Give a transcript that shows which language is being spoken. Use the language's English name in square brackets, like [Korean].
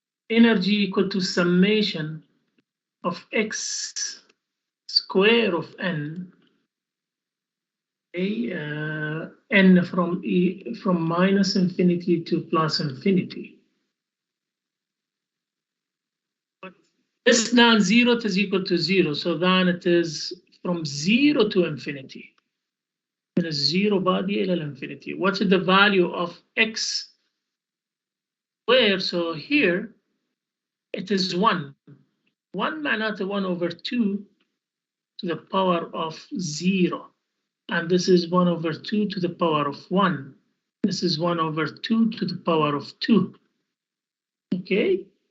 [English] Energy equal to summation of x square of n, n from -infinity to +infinity. This non-zero is equal to 0, so then it is from 0 to infinity. [Arabic] من الزيرو بادي إلى infinity. [English] What is the value of x square? So here it is 1. 1 [Arabic] معناته [English] 1/2 to the power of 0. And this is 1/2 to the power of 1. This is 1/2 to the power of 2. Okay?